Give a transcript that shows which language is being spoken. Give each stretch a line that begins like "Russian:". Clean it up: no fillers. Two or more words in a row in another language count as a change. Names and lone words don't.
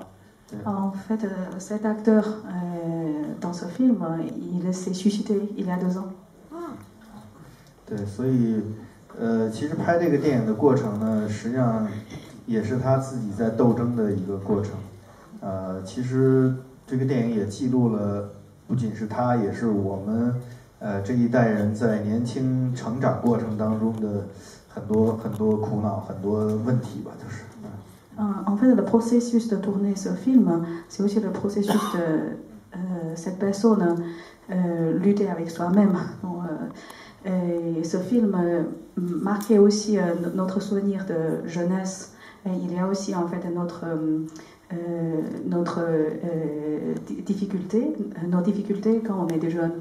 French: En fait, cet acteur dans ce film, il s'est suicidé il y a 2 ans.
Chinese: 对，所以其实拍这个电影的过程呢，实际上也是他自己在斗争的一个过程。其实这个电影也记录了，不仅是他，也是我们这一代人在年轻成长过程当中的很多苦恼、很多问题吧，就是。
French: En fait, le processus de tourner ce film, c'est aussi le processus de cette personne lutter avec soi-même. Et ce film marquait aussi notre souvenir de jeunesse. Et il y a aussi en fait notre difficulté, nos difficultés quand on est des jeunes.